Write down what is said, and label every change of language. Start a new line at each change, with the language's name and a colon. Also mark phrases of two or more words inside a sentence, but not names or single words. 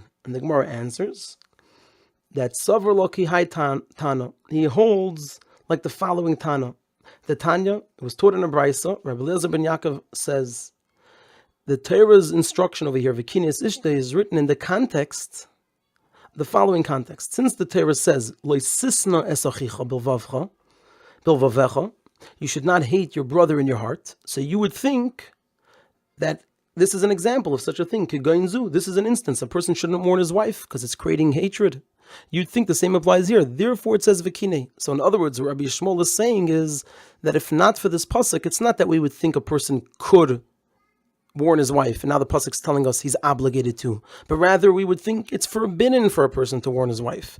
English: And the Gemara answers that
Aramaic: סבר לה כהאי תנא,
English: he holds like the following Tana. The Tanya, it was taught in a Brisa. Rabbi Eliezer ben Yaakov says the Torah's instruction over here,
Hebrew: וקנא את אשתו,
English: is written in the context, the following context. Since the Torah says,
Hebrew: לא תשנא את אחיך בלבבך,
English: you should not hate your brother in your heart. So you would think that this is an example of such a thing. This is an instance. A person shouldn't warn his wife because it's creating hatred. You'd think the same applies here. Therefore, it says v'kinei. So in other words, what Rabbi Yishmael is saying is that if not for this pasuk, it's not that we would think a person could warn his wife, and now the pasuk's telling us he's obligated to, but rather we would think it's forbidden for a person to warn his wife.